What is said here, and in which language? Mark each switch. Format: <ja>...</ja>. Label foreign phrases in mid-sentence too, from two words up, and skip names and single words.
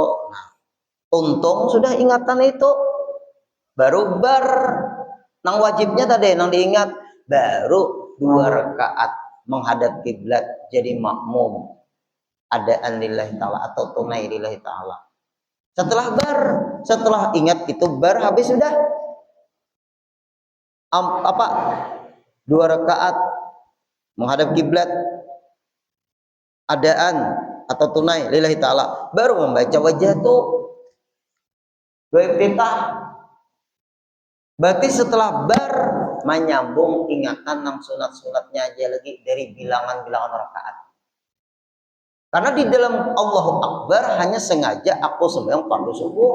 <bjn>Nah, untung sudah ingatan itu. Baru nang wajibnya tadi nang diingat baru 2 rakaat menghadap kiblat jadi makmum adaan</bjn> <ar>لله تعالى</ar> <bjn>atau tunai</bjn> <ar>لله تعالى.</ar> <id>Setelah ingat itu habis sudah apa 2 rakaat menghadap kiblat adaan atau tunai</id> <ar>لله تعالى</ar> <id>baru membaca wajah tuh iftitah.</id> <bjn>Berarti setelah menyambung ingatan nang sunat-sunatnya aja lagi dari bilangan-bilangan rakaat.</bjn> <id>Karena di dalam</id> <ar>الله أكبر</ar> <id>hanya sengaja aku sembahyang fardu subuh.</id>